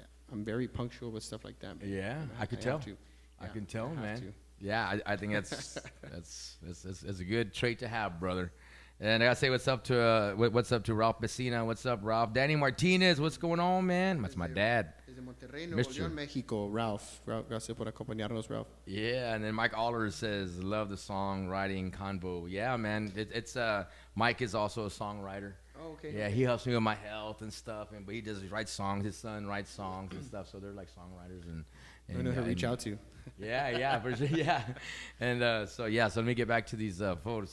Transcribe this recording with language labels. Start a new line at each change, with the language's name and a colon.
English: I'm very punctual with stuff like that, man. Yeah, I could tell. I can tell, man. To. Yeah, I think that's that's a good trait to have, brother. And I gotta say what's up to Ralph Messina. What's up, Ralph? Danny Martinez, what's going on, man? That's my dad.
Spanish: Desde Monterrey, Nuevo León, Mexico. Ralph, gracias por acompañarnos, Ralph.
English: Yeah, and then Mike Aller says, love the songwriting convo. Yeah, man, it's Mike is also a songwriter. Oh, okay. Yeah, he helps me with my health and stuff, but he writes songs. His son writes songs and stuff, so they're like songwriters and I know who to reach out to. Yeah, for sure, yeah. And so let me get back to these photos.